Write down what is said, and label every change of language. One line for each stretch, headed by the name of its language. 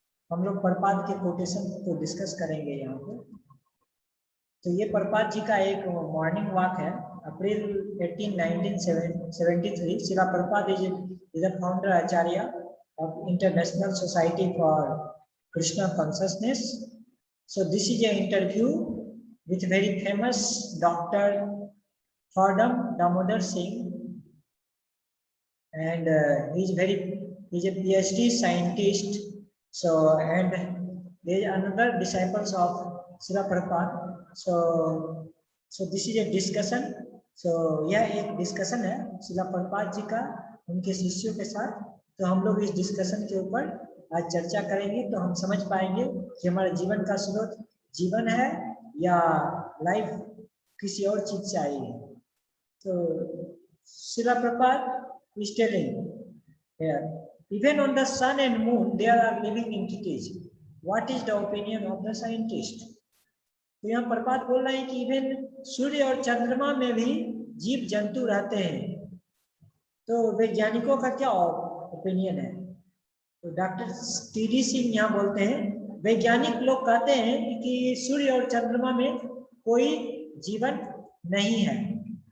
Hindi: हम लोग प्रपाद के कोटेशन को डिस्कस करेंगे यहाँ पे। तो ये प्रपाद जी का एक मॉर्निंग वॉक है।
English: April 18, 1973 Srila Prabhupada is the founder acharya of international society for Krishna consciousness. So this is an interview with very famous Dr. Fardam Damodar Singh, and he's a PhD scientist. So and there is another disciples of Srila Prabhupada. So this is a discussion.
Hindi: So यह एक discussion है श्रीला प्रभुपाद जी का उनके शिष्यों के साथ। तो हम लोग इस डिस्कशन के ऊपर आज चर्चा करेंगे, तो हम समझ पाएंगे कि हमारे जीवन का स्रोत जीवन है या लाइफ किसी और चीज से आई है।
English: तो Srila Prabhupada is telling here, even on the sun and moon there are living entities. What is the opinion of the scientist?
Hindi: तो यहाँ प्रभुपाद बोल रहे हैं कि इवन सूर्य और चंद्रमा में भी जीव जंतु रहते हैं। तो वैज्ञानिकों का क्या ओपिनियन है? तो डॉक्टर टी.डी. सिंह यहाँ बोलते हैं, वैज्ञानिक लोग कहते हैं कि सूर्य और चंद्रमा में कोई जीवन नहीं है।